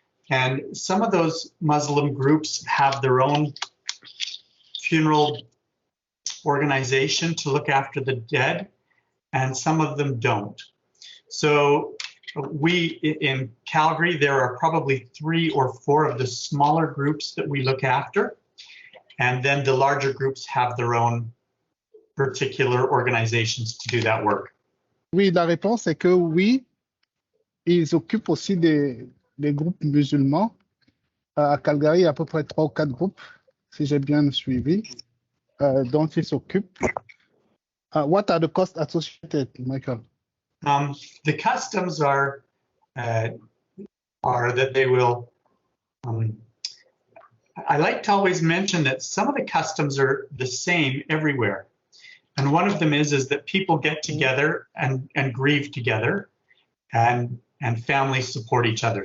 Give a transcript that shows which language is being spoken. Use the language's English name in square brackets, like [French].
[English] And some of those Muslim groups have their own funeral organization to look after the dead, and some of them don't. So in Calgary, there are probably 3 or 4 of the smaller groups that we look after, and then the larger groups have their own particular organizations to do that work. [French] Oui, la réponse est que oui, ils occupent aussi des groupes musulmans. À Calgary, il y a à peu près 3 ou 4 groupes, si j'ai bien suivi, dont ils s'occupent. [English] What are the costs associated, Michael? The customs are that they will, I like to always mention that some of the customs are the same everywhere. And one of them is that people get together and grieve together, and families support each other.